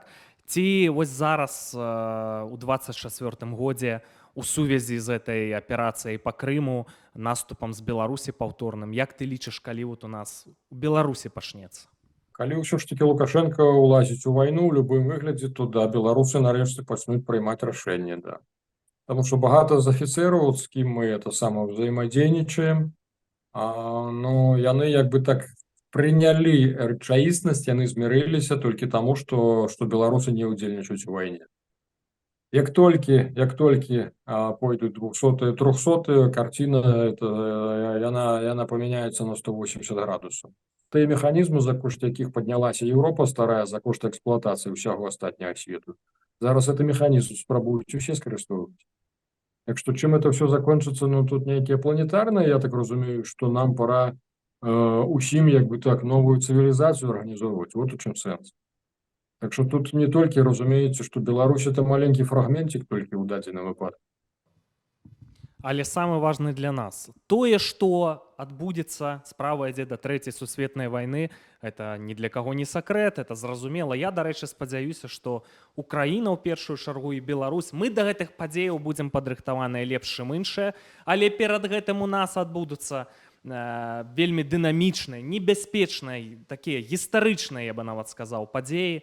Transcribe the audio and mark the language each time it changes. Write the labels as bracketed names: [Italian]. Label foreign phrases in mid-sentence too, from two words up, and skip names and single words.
[Belarusian] Ці вось зараз у 24-м годзе у сувязі з этой аперацыяй па Крыму, наступам з Беларусі паўторным, як ты лічыш, калі вот у нас у Беларусі пачнецца? Калі ўсё ж таки Лукашенко ўлазіць у вайну ў любым выглядзе, то да, беларусы нарэшце пачнуць прымаць рашэнне, да. [Russian] Потому что [Belarusian] багато з афіцераў, з кім мы это само взаимодейничаем, ну, яны як бы так прынялі рэчаіснасць, яны змірыліся толькі таму, што беларусы не ўдзельнічаюць у вайне. Як толькі пойдуць 200-е, 300-е, карціна яна памяняецца на 180 градусаў. Тыя механізмы, за кошт якіх паднялася Еўропа старая, за кошт эксплуатацыі ўсяго астатняга свету. Зараз это механізм спрабуюць усе скарыстовваць. [Russian] Так что чым это все закончится, [Belarusian] ну тут нейкія планетарныя, я так разумею, [Russian] что нам пора усім як бы так новую цивилизацию организовывать. Вот [Belarusian] у чым сэнс. [Russian] Так что тут не толькі разумеется, что Беларусь это маленький фрагментик толькі [Belarusian] ў дадзеным выпадку. Але самы важны для нас тое, што адбудзецца, справа ідзе да трэцяй сусветнай вайны, это ні для каго не сакрэт, это зразумела. Я, дарэчы, спадзяюся, што Украіна ў першую чаргу і Беларусь, мы да гэтых падзеяў будзем падрыхтаваныя лепш, чым іншыя, але перад гэтым у нас адбудуцца вельмі дынамічныя, небяспечныя, такія гістарычныя, я бы нават сказаў, падзеі.